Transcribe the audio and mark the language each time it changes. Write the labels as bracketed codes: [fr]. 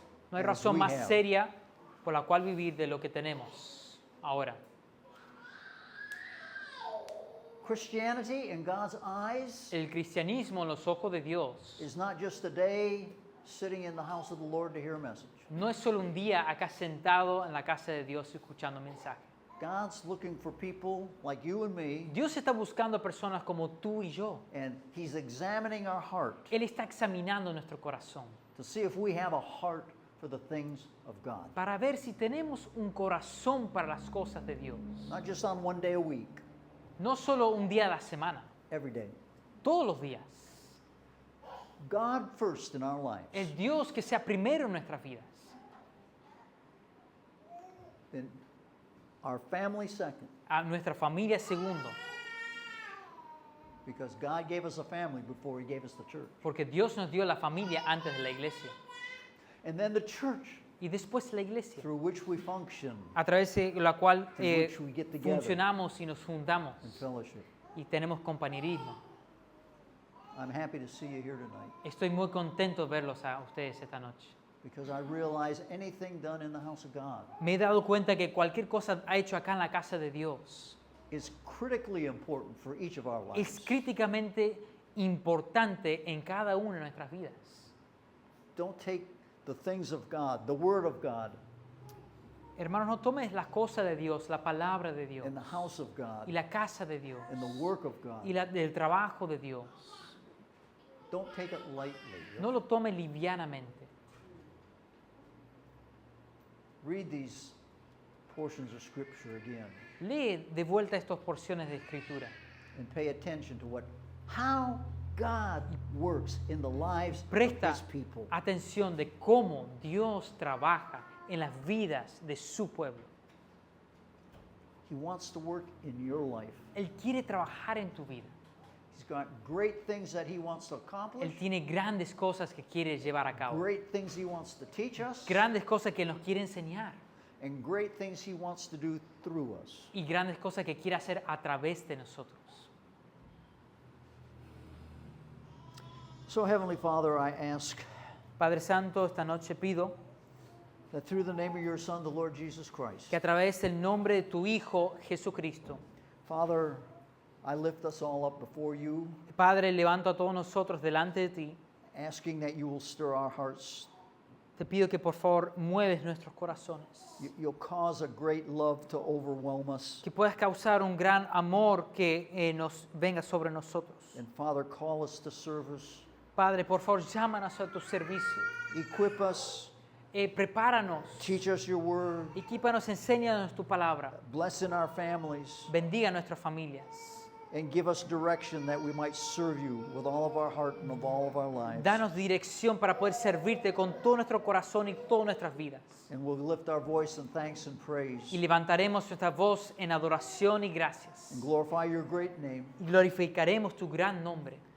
[es] No hay [en] As [es] razón [en] we [es] más [en] have. [es] seria por la cual vivir de lo que tenemos ahora. [en] Christianity in God's eyes [es] El cristianismo en los ojos de Dios [en] is not just a day sitting in the house of the Lord to hear a message. [es] no es solo un día acá sentado en la casa de Dios escuchando mensajes. [en] God's looking for people like you and me, [es] Dios está buscando personas como tú y yo. [en] and He's examining our heart [es] Él está examinando nuestro corazón [en] to see if we have a heart for the things of God. [es] para ver si tenemos un corazón para las cosas de Dios. [en] Not just on one day a week, [es] No solo un día a la semana, [en] every day. [es] todos los días. [en] God first in our lives. [es] El Dios que sea primero en nuestras vidas. [en] Then our family second. [es] A nuestra familia segundo. [en] Because God gave us a family before He gave us the church. [es] Porque Dios nos dio la familia antes de la iglesia. [en] And then the church [es] y después la iglesia, [en] through which we function [es] a través de la cual [en] through which we get together [es] funcionamos y nos juntamos [en] in fellowship. [es] y tenemos compañerismo. [en] I'm happy to see you here tonight [es] Estoy muy contento de verlos a ustedes esta noche. [en] because I realize anything done in the house of God [es] Me he dado cuenta que cualquier cosa hecho acá en la casa de Dios [en] is critically important for each of our [es] es [en] lives. [es] críticamente importante en cada una de nuestras vidas. [en] Don't take the things of God, the Word of God, [es] Hermanos, no tomes las cosas de Dios, la palabra de Dios, [en] and the house of God, [es] y la casa de Dios, [en] and the work of God. [es] y el trabajo de Dios. [en] Don't take it lightly. [es] No lo tome livianamente. [en] Read these portions of Scripture again [es] Lee de vuelta estas porciones de Escritura. [en] and pay attention to how God works in the lives of [es] Presta [en] His people. [es] atención de cómo Dios trabaja en las vidas de su pueblo. [en] He wants to work in your life. [es] Él quiere trabajar en tu vida. [en] He's got great things that He wants to accomplish, [es] Él tiene grandes cosas que quiere llevar a cabo. [en] great things He wants to teach us, [es] Grandes cosas que nos quiere enseñar. [en] and great things He wants to do through us. [es] Y grandes cosas que quiere hacer a través de nosotros. [en] So, Heavenly Father, I ask [es] Padre Santo, esta noche pido [en] that through the name of your Son, the Lord Jesus Christ, [es] que a través del nombre de tu Hijo Jesucristo, [en] Father, I lift us all up before you, [es] Padre, levanto a todos nosotros delante de ti. [en] asking that you will stir our hearts. [es] Te pido que por favor mueves nuestros corazones. [en] You'll cause a great love to overwhelm us. [es] Que puedas causar un gran amor que nos venga sobre nosotros. [en] And Father, call us to service. [es] Padre, por favor, llámanos a tu servicio. [en] Equip us. [es] Prepáranos. [en] Teach us your word. [es] Equípanos, enséñanos tu palabra. [en] Bless in our families. [es] Bendiga a nuestras familias. [en] And give us direction that we might serve you with all of our heart and of all of our lives. [es] Danos dirección para poder servirte con todo nuestro corazón y todas nuestras vidas. [en] And we'll lift our voice in thanks and praise. [es] Y levantaremos nuestra voz en adoración y gracias. [en] And glorify your great name. [es] Y glorificaremos tu gran nombre.